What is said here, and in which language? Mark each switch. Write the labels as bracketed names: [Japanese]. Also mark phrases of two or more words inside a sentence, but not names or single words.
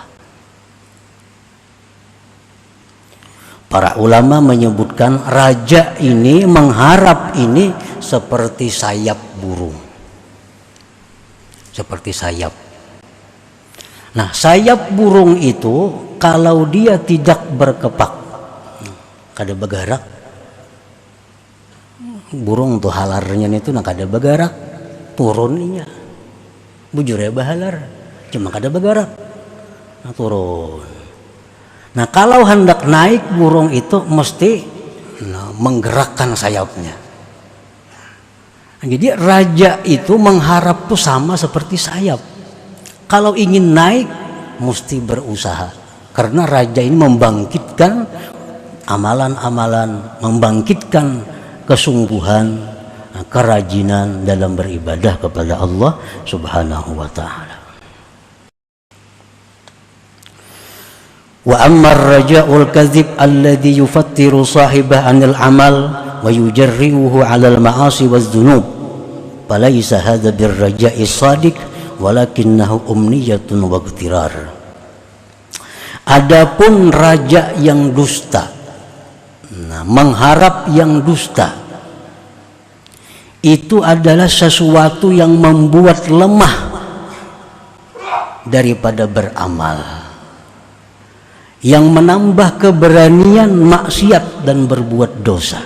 [Indonesian] Para ulama menyebutkan raja ini mengharap ini seperti sayap burung. Seperti sayap. Nah, sayap burung itu kalau dia tidak berkepak, [Banjar] kada bergerak, burung tuh halarnya itu nak kada bergerak, turunnya bujurnya bahalar, cuma kada bergerak, nah turun. [Indonesian] Nah, kalau hendak naik burung itu mesti menggerakkan sayapnya. Nah, jadi raja itu mengharap tuh sama seperti sayap. Kalau ingin naik mesti berusaha. Karena raja ini membangkitkan amalan-amalan, membangkitkan kesungguhan, kerajinan dalam beribadah kepada Allah [Arabic] سبحانه وتعالى. وأما الرجاء الكاذب الذي يفتر صاحبه عن العمل ويجرئه على المعاصي والذنوب فليس هذا بالرجاء الصادق ولكنه أمنية واغترار. [Indonesian] Adapun raja yang dusta, nah, mengharap yang dusta itu adalah sesuatu yang membuat lemah daripada beramal, yang menambah keberanian maksiat dan berbuat dosa.